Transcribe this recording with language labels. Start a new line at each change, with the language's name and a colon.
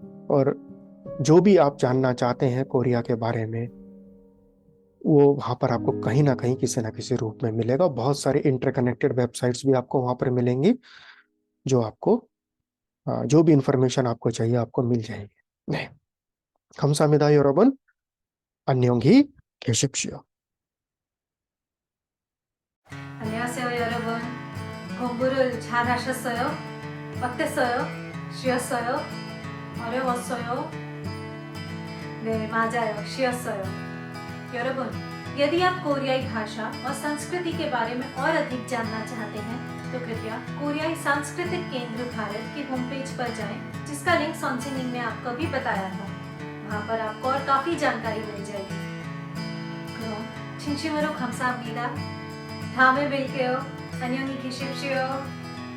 Hindi: और जो भी आप जानना चाहते हैं कोरिया के बारे में, वो वहाँ पर आपको कहीं ना कहीं किसी ना किसी रूप में मिलेगा। बहुत सारी इंटरकनेक्टेड वेबसाइट्स भी आपको वहाँ पर मिलेंगी, जो आपको जो भी इंफॉर्मेशन आपको चाहिए आपको मिल जाएगी। नहीं,
Korean: 감사합니다 여러분. 안녕히 계십시오. 안녕하세요 여러분. 공부를 잘 하셨어요? 어땠어요? 쉬었어요? 어려웠어요? 네, 맞아요. 쉬었어요. 여러분,
Hindi: यदि आप कोरियाई भाषा और संस्कृति के बारे में और अधिक जानना चाहते हैं तो कृपया कोरियाई सांस्कृतिक केंद्र भारत की होम पेज पर जाएं, जिसका लिंक सॉन्सिनिंग में आपको भी बताया था। वहाँ पर आपको और काफी जानकारी मिल जाएगी।
Korean: 그럼 진심으로 감사합니다. 다음에 뵐게요. 안녕히 계십시오.